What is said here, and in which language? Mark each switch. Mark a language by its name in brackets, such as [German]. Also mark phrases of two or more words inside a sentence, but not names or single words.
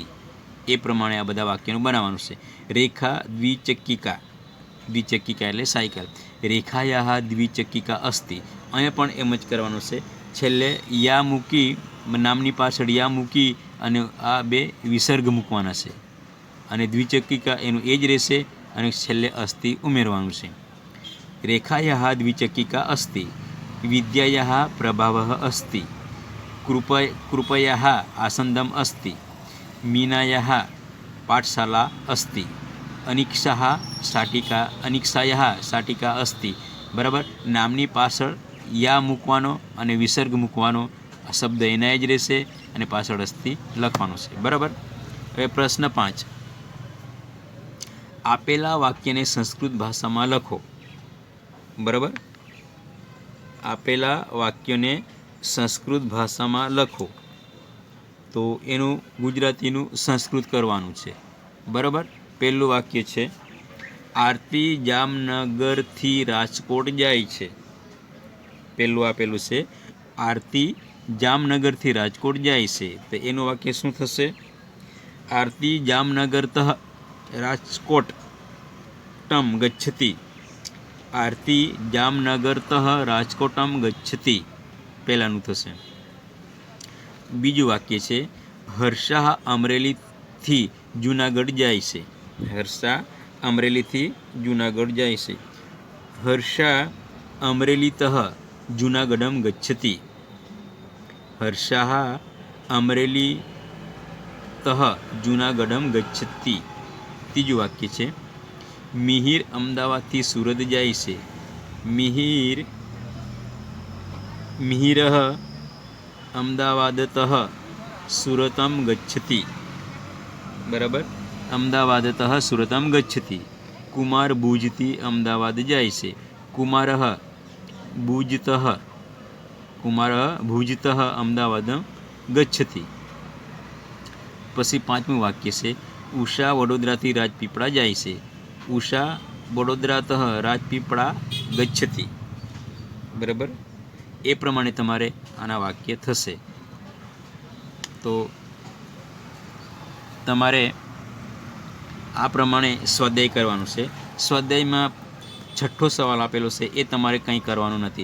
[Gujarati] એ પ્રમાણે આ બધા વાક્યનું બનાવવાનું છે। રેખા દ્વિચક્કિકા, દ્વિચક્કિકા એટલે સાયકલ, [Sanskrit] रेखायाः द्विचक्किका अस्ति। [Gujarati] અહીંયા પણ એમ જ કરવાનું છે, છેલ્લે યા મૂકી, નામની પાછળ યા મૂકી અને આ બે વિસર્ગ મૂકવાના છે, અને દ્વિચક્કિકા એનું એ જ રહેશે અને છેલ્લે અસ્થિ ઉમેરવાનું છે। [Sanskrit] रेखायाः द्विचक्किका अस्ति, विद्यायाः प्रभावः अस्ति, कृपयाः आसन्दम् अस्ति, मीनायाः पाठशाला अस्ति, अनिक्षायाः शाटिका अस्ति। [Gujarati] બરાબર, નામની પાછળ યા મૂકવાનો અને વિસર્ગ મૂકવાનો, આ શબ્દ એના જ રહેશે અને પાછળ અસ્થિ લખવાનો છે। बराबर, હવે પ્રશ્ન 5, આપેલા વાક્યને સંસ્કૃત ભાષામાં લખો। બરાબર, આપેલા વાક્યને સંસ્કૃત ભાષામાં લખો, તો એનુ ગુજરાતીનુ સંસ્કૃત કરવાનું છે। બરાબર, પહેલું વાક્ય છે, આરતી જામનગરથી રાજકોટ જાય છે। પહેલું આપેલું છે, આરતી જામનગરથી રાજકોટ જાય છે, તો એનું વાક્ય શું થશે? [Sanskrit] आरती जामनगरतः राजकोटं गच्छति। आरती जामनगरतः राजकोटं गच्छति, [Gujarati] પહેલાનું થશે। બીજું વાક્ય છે, હર્ષા અમરેલીથી જૂનાગઢ જાય છે। હર્ષા અમરેલીથી જૂનાગઢ જાય છે। [Sanskrit] हर्षा अमरेलीतः जूनागढ़ं गच्छति। हर्षा अमरेलीतः जूनागढ़ं गच्छति। [Gujarati] તીજું વાક્ય છે, મિહિર અમદાવાદથી સૂરત જાય છે। [Sanskrit] मिहिरः अमदावादतः सूरतं गच्छति। बराबर, अमदावादतः सूरतं गच्छति। [Gujarati] કુમાર ભુજથી અમદાવાદ જાય છે। [Sanskrit] कुमारः भुजतः अमदावादं गच्छति। [Gujarati] પછી પાંચમું વાક્ય છે, ઉષા વડોદરાથી રાજપીપળા જાય છે। [Sanskrit] उषा वडोदरातः राजपीपळा गच्छति। [Gujarati] બરાબર, એ પ્રમાણે તમારે આના વાક્ય થશે। તો તમારે આ પ્રમાણે સ્વાધ્યાય કરવાનું છે। સ્વાધ્યાયમાં છઠ્ઠો સવાલ આપેલો છે, એ તમારે કંઈ કરવાનું નથી।